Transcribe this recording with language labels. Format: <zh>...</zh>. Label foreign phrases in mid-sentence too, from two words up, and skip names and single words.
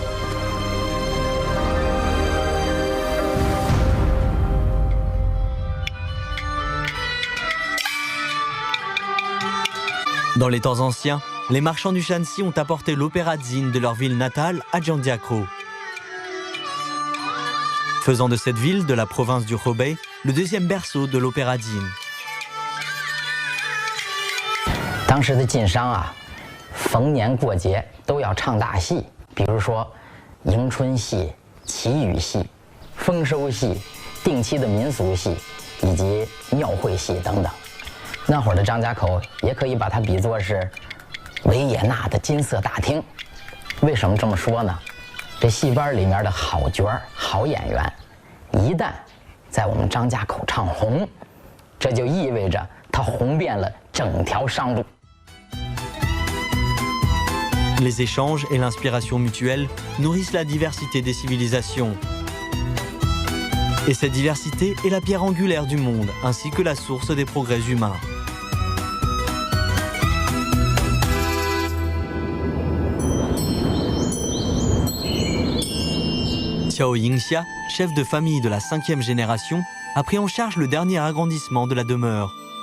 <fr>Dans les temps anciens, les marchands du Shanxi ont apporté l'opéra Jin de leur ville natale à Zhangjiakou, faisant de cette ville de la province du Hebei le 2e berceau de l'opéra Jin.</fr> <zh>当时的晋商啊，逢年过节都要唱大戏，比如说迎春戏、祈雨戏、丰收戏、定期的民俗戏，以及庙会戏等等。那会儿的张家口也可以把它比作是维也纳的金色大厅。为什么这么说呢？这戏班里面的好角儿、好演员，一旦在我们张家口唱红，这就意味着他红遍了整条商路。</zh> <fr>Les échanges et l'inspiration mutuelle nourrissent la diversité des civilisations. Et cette diversité est la pierre angulaire du monde, ainsi que la source des progrès humains. Xiao Yingxia, chef de famille de la 5e génération, a pris en charge le dernier agrandissement de la demeure.</fr>